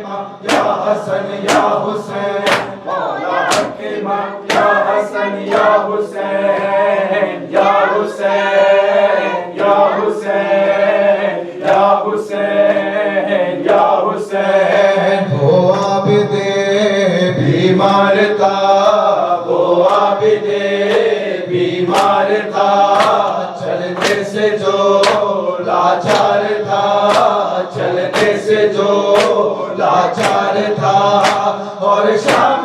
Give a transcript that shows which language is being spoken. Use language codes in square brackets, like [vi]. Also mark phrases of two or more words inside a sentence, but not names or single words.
[ar] یا حسن یا حسین مولا حق امام یا حسن یا حسین یا حسین یا حسین یا حسین یا حسین [ur] وہ عابد بیمار تھا وہ عابد بیمار تھا چلنے سے جو لاچار تھا چلنے سے جو لاچار تھا اور شام